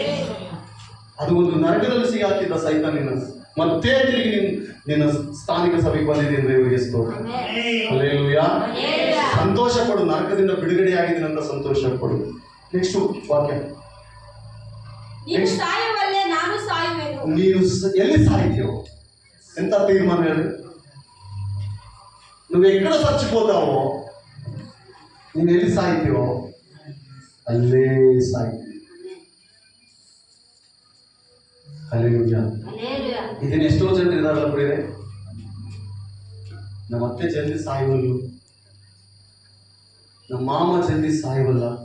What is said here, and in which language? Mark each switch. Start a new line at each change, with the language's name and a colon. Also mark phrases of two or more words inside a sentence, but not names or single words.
Kannada: ಅದು ಒಂದು ನರಕದಲ್ಲಿ ಸಿಗಾಕಿದ್ದ ಸೈತಾನ ನಿನ್ನನ್ನು ಮತ್ತೆ ತಿರುಗಿ ನಿನ್ನ ಸ್ಥಾನಿಕ ಸಭೆಗೆ ಬಂದಿದೆ ಅಂದ್ರೆ ಇವರಿಗೆ ಹಲ್ಲೆಲೂಯಾ. ಸಂತೋಷ ಪಡು, ನರಕದಿಂದ ಬಿಡುಗಡೆಯಾಗಿದ್ದೀನಿ ಅಂತ ಸಂತೋಷ ಪಡು. ನೆಕ್ಸ್ಟ್ ವಾಕ್ಯ, ನೀನು ಎಲ್ಲಿ ಸಾಯ್ತೀಯೋ? ಎಂತ ತೀರ್ಮಾನ ಹೇಳಿ?
Telugu: నువ్వు ఎక్కడ చచ్చిపోతావో, నేను
Kannada: ఎಲ್ಲಿ ಸಾಯ್ತೀವೋ ಅಲ್ಲೇ ಸಾಯ್ತೀವಿ. ಹಲ್ಲೆಲೂಯಾ. ಇದನ್ನ ಎಷ್ಟೋ ಜನರು ಇದಾರಲ್ಲ ಪ್ರಿಯರೇ, ನಮ್ಮ ಅತ್ತೆ ಜಲ್ದಿ ಸಾಯುವಲ್ಲು, ನಮ್ಮ ಮಾಮ ಜಲ್ದಿ ಸಾಯುವಲ್ಲ.